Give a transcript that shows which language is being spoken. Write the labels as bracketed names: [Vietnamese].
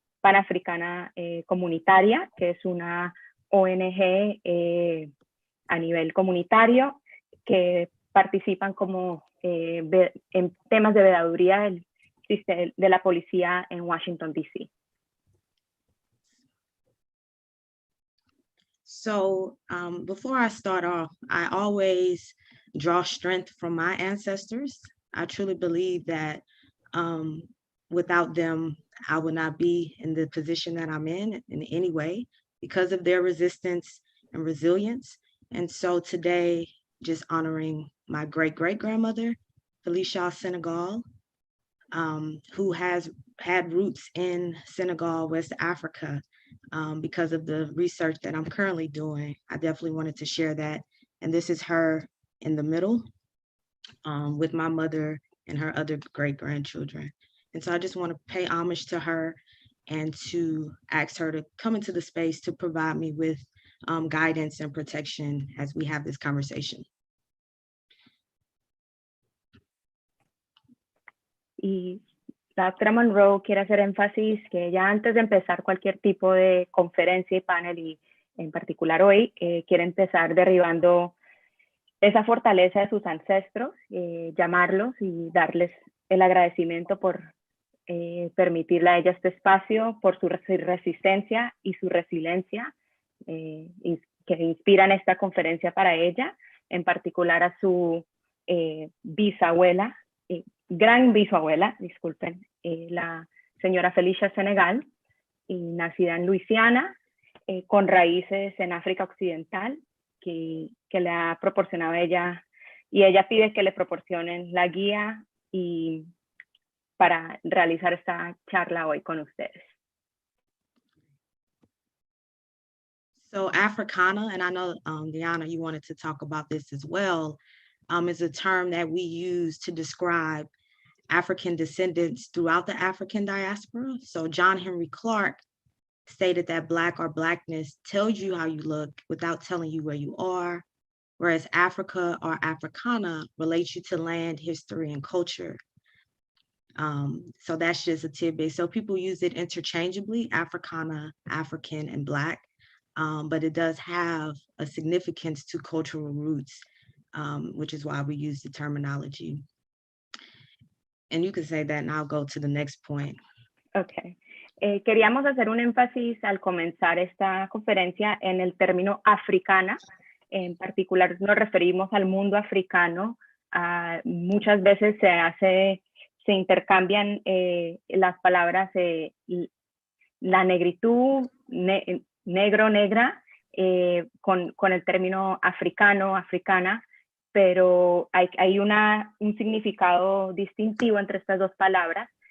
[Spanish] Panafricana Comunitaria, que es una ONG a nivel comunitario que participan como en temas de veeduría de la policía en Washington, D.C. [English] So before I start off, I always draw strength from my ancestors. I truly believe that without them, I would not be in the position that I'm in any way because of their resistance and resilience. And so today, just honoring my great-great-grandmother, Felicia Senegal, who has had roots in Senegal, West Africa, because of the research that I'm currently doing. I definitely wanted to share that. And this is her in the middle with my mother and her other great-grandchildren. And so I just want to pay homage to her and to ask her to come into the space to provide me with guidance and protection as we have this conversation. [Spanish] Y la doctora Monroe quiere hacer énfasis que ya antes de empezar cualquier tipo de conferencia y panel, y en particular hoy, quiere empezar derribando esa fortaleza de sus ancestros, llamarlos y darles el agradecimiento por permitirle a ella este espacio, por su resistencia y su resiliencia, que inspiran esta conferencia para ella, en particular a su bisabuela, gran bisabuela, disculpen, la señora Felicia Senegal, y nacida en Luisiana, con raíces en África Occidental, que le ha proporcionado a ella, y ella pide que le proporcionen la guía y para realizar esta charla hoy con ustedes. [English] So Africana, and I know Diana, you wanted to talk about this as well, is a term that we use to describe African descendants throughout the African diaspora. So John Henry Clark stated that Black or Blackness tells you how you look without telling you where you are, whereas Africa or Africana relates you to land, history, and culture. So that's just a tidbit. So people use it interchangeably, Africana, African, and Black, but it does have a significance to cultural roots, which is why we use the terminology. And you can say that and I'll go to the next point. Okay. [Spanish] Queríamos hacer un énfasis al comenzar esta conferencia en el término africana. En particular nos referimos al mundo africano. Muchas veces se intercambian las palabras la negritud, negro, negra, con el término africano, africana, pero hay un significado distintivo entre estas dos palabras.